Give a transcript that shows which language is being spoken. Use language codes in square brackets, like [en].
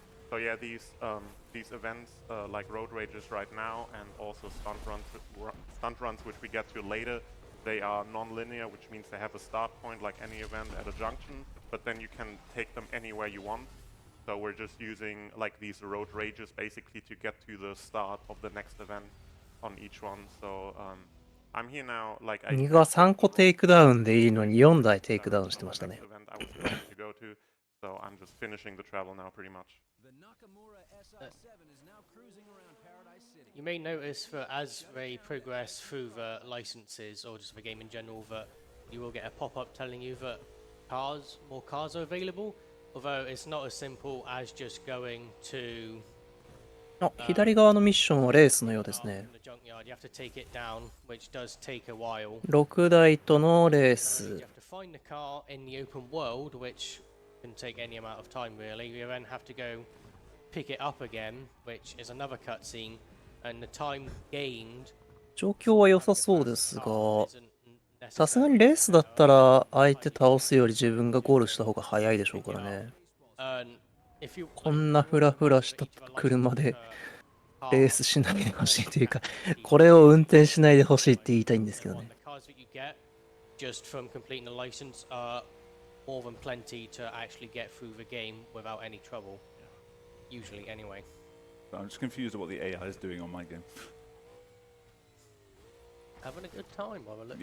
[en] So yeah, these events like road rages right now, and also stunt runs, which we get to later, they are non-linear, which means they have a start point like any event at a junction, but then you can take them anywhere you want. So we're just using like these road rages basically to get to the start of the next event on each one. So I'm here now, like [ja] 右側3個テイクダウンでいいのに4台テイクダウンしてましたね。 [en] event I was planning to go to, so I'm just finishing the travel now pretty much. The Nakamura SR7 is now cruising around Paradise City. You may notice that as they progress through the licenses or just the game in general, that you will get a pop-up telling you that more cars are available. Although it's not as simple as just going to [ja] あ、左側のミッションはレースのようですね。 [en] from the junkyard. You have to take it down, which does take a while. [ja] 6台とのレー [en] You [ja] ス。 [en] have to find the car in the open world, which can take any amount of time really. You then have to go pick it up again, which is another cutscene, and the time gained [ja] 状況は良さそうですが、 [en] isn't [ja] さすがにレースだったら相手倒すより自分がゴールした方が早いでしょうからね。 [en] And if you [ja] こんなフラフラした車でレースしないでほしいというか、これを運転しないでほしいって言いたいんですけどね。 [en] the cars that you get just from completing the license are more than plenty to actually get through the game without any trouble. Usually, anyway. But I'm just confused at what the AI is doing on my game. Having a good time while we're looking